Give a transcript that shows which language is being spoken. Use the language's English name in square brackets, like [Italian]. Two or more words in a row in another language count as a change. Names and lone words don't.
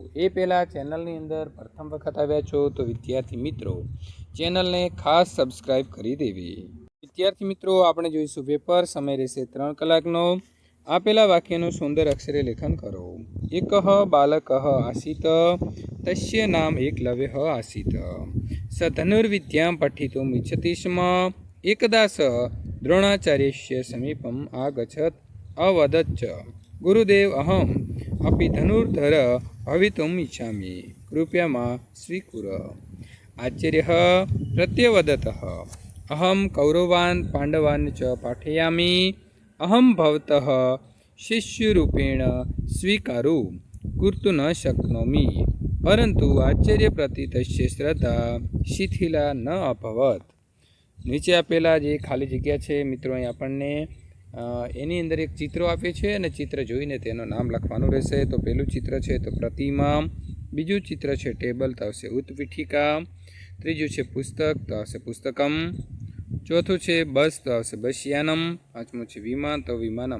[Gujarati] એ પહેલાં ચેનલની અંદર પ્રથમ વખત આવ્યા છો તો વિદ્યાર્થી મિત્રો ચેનલને ખાસ સબસ્ક્રાઈબ કરી દેવી। વિદ્યાર્થી મિત્રો, આપણે જોઈશું પેપર, સમય રહેશે 3 કલાકનો। આપેલા વાક્યનું સુંદર અક્ષરે લેખન કરો। [Sanskrit] एकः बालकः आसीत तस्य नाम एकलव्यः आसीत स धनुर्विद्यां पठितुम इच्छति स्म एकदा स द्रोणाचार्यस्य समीपम् आगच्छत् अवदत् गुरुदेव अहम् अपि धनुर्धर भवितुम् इच्छामि, कृपया मा स्वीकुर। आचार्यः प्रत्यवदतः अहं कौरवान् पाण्डवान् च पाठयामि, अहं भवतः शिष्यरूपेण स्वीकारो कर्तुं न शक्नोमि। परन्तु आचार्य प्रति तस्य श्रद्धा शिथिला न अभवत्। [Gujarati] નીચે આપેલા જે ખાલી જગ્યા છે મિત્રો, અહીં આપણને એની અંદર એક ચિત્રો આપે છે અને ચિત્ર જોઈને તેનું નામ લખવાનું રહેશે। તો પહેલું ચિત્ર છે તો પ્રતિમા, બીજું ચિત્ર છે ટેબલ તો આવશે ઉત્પીઠિકા, ત્રીજું છે પુસ્તક તો આવશે પુસ્તકમ, ચોથું છે બસ તો આવશે બસયાનમ, પાંચમું છે વિમાન તો વિમાનમ।